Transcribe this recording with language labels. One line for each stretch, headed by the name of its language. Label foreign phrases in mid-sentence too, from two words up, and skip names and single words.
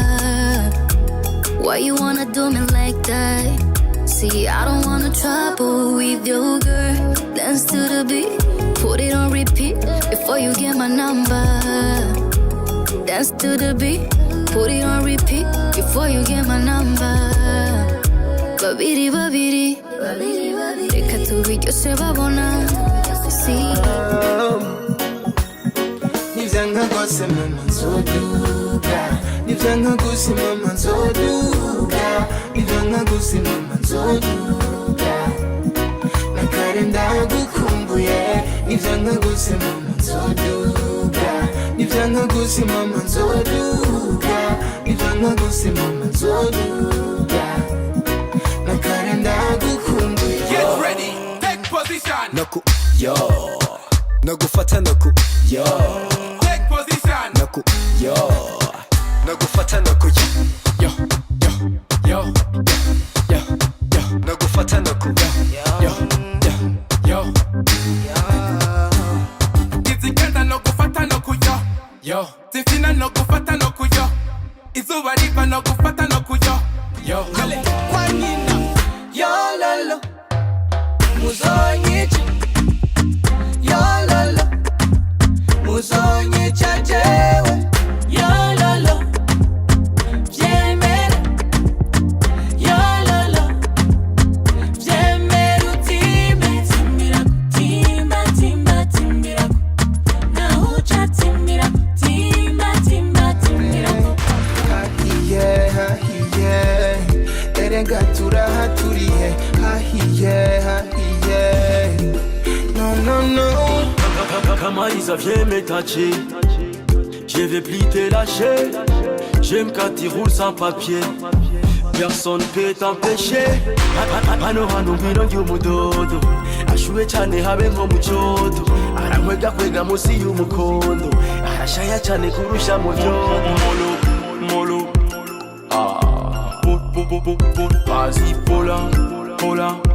English: Why you wanna do me like that? See, I don't wanna trouble with your girl. Dance to the beat, put it on repeat before you get my number. Dance to the beat, put it on repeat before you get my number.
Rundi: Babiri babiri, reka tubiryoshe babona.
English: See,
Rundi: nivyanga gose mama nzoduga, nivyanga gose mama nzoduga, nivyanga gose mama nzoduga. Nakare ndagukumbuye, nivyanga gose mama nzoduga, nivyanga gose mama nzoduga, nivyanga gose mama nzoduga. Nakare ndagukumbuye.
English: Get ready, take position.
Rundi: Naku yo, nagufata naku yo.
English: Take position.
Rundi: Naku yo, nagufata naku yo yo yo yo yo, nagufata naku yo yo yo yo. Izigenda no gufata no kuyo yo, zifina no gufata no kuyo, izuba riva no gufata no kuyo yo. Kwa nyina yo lolo muzonyica, yo lolo muzonyica jewe, yo lolo, vyemera, yo lolo, vyemera utime, timbira, timba, timba, timbira, nahucha timbira, timba, timba, timbira. hahiye hahiye, erega turahaturiye, hahiye hahiye, no no no.
French: Kamaliza viens me toucher, je vais plus te lâcher. J'aime quand tu roules sans papier, personne peut t'empêcher.
Kinyarwanda: Hano hano ngwino y'umudodo, ashuwe cyane habe nko mu cyodo, arankwega kwega munsi y'umukondo, arashaya cyane kurusha mu byodo.
French: Molo ah, vas-y
Swahili: pola pola.